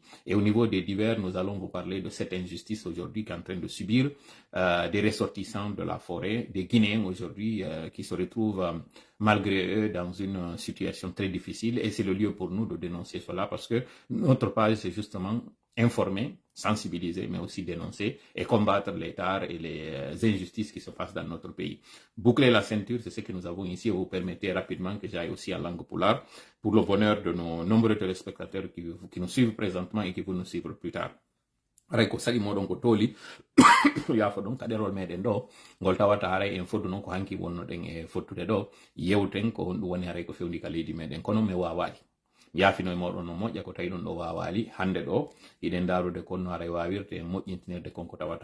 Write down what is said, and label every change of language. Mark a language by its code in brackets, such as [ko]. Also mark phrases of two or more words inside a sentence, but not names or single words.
[fr] Et au niveau des divers, nous allons vous parler de cette injustice aujourd'hui qui est en train de subir des ressortissants de la forêt, des Guinéens aujourd'hui qui se retrouvent malgré eux dans une situation très difficile et c'est le lieu pour nous de dénoncer cela parce que notre page c'est justement informer, sensibiliser mais aussi dénoncer et combattre les tares et les injustices qui se passent dans notre pays. Boucler la ceinture, c'est ce que nous avons ici. Vous permettez rapidement que j'aille aussi en langue pulaar pour le bonheur de nos nombreux téléspectateurs qui nous suivent présentement et qui vont nous suivre plus tard. [ff] Aray ko saɗi moɗon ko tooli yaafo ɗon kaɗerol meɗen ɗo ngol tawata haray en foddu noon ko hanki wonnoɗen e fottude ɗo yewten ko honɗum woni haray ko fewndi ka leydi meɗen kono mi wawali mi yaafino e moɗon no moƴƴa ko tawi ɗon ɗo wawali hande ɗo hiɗen darude konno haray wawirte en moƴƴintinirde konko tawata